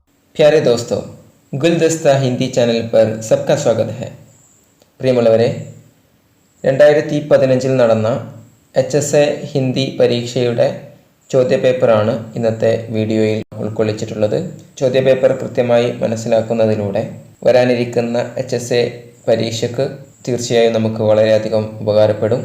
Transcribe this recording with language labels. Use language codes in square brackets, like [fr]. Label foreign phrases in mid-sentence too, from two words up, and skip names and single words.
[hi] प्यारे दोस्तों, गुलदस्ता हिंदी चैनल पर सबका स्वागत है. [ml] പ്രിയമുള്ളവരെ, 2015 നടന്ന HSA ഹിന്ദി പരീക്ഷയുടെ ചോദ്യപേപ്പറാണ് ഇന്നത്തെ വീഡിയോയിൽ ഉൾക്കൊള്ളിച്ചിട്ടുള്ളത്. ചോദ്യപേപ്പർ കൃത്യമായി മനസ്സിലാക്കുന്നതിലൂടെ വരാനിരിക്കുന്ന HSA പരീക്ഷയ്ക്ക് തീർച്ചയായും നമുക്ക് വളരെയധികം ഉപകാരപ്പെടും.